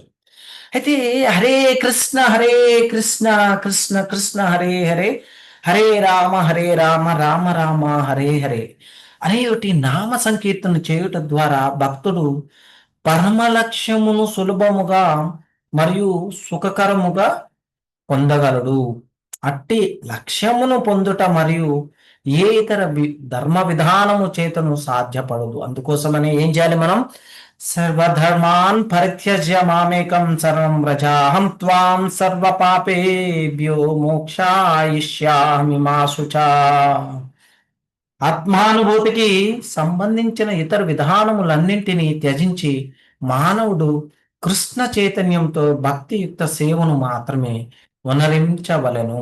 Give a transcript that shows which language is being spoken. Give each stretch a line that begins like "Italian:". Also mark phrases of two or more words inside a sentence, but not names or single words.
Telugu: అయితే
Sanskrit: హరే హరే కృష్ణ కృష్ణ కృష్ణ హరే హరే, హరే రామ రామ రామ హరే హరే
Telugu: అనేటి నామ సంకీర్తన చేయుట ద్వారా భక్తుడు పరమ లక్ష్యమును సులభముగా మరియు సుఖకరముగా పొందగలడు. అట్టి లక్ష్యమును పొందుట మరియు ఏ ఇతర ధర్మ విధానము చేతను సాధ్యపడదు. అందుకోసమనే ఏం చేయాలి మనం?
Sanskrit: సర్వధర్మాన్ పరిత్యజ్య మామేకం శరణం వ్రజ అహం త్వాం సర్వ పాపేభ్యో మోక్షాయిష్యామి మా శుచా.
Telugu: ఆత్మానుభూతికి సంబంధించిన ఇతర విధానములన్నింటినీ త్యజించి మానవుడు కృష్ణ చైతన్యంతో భక్తియుక్త సేవను మాత్రమే వనరించవలెను.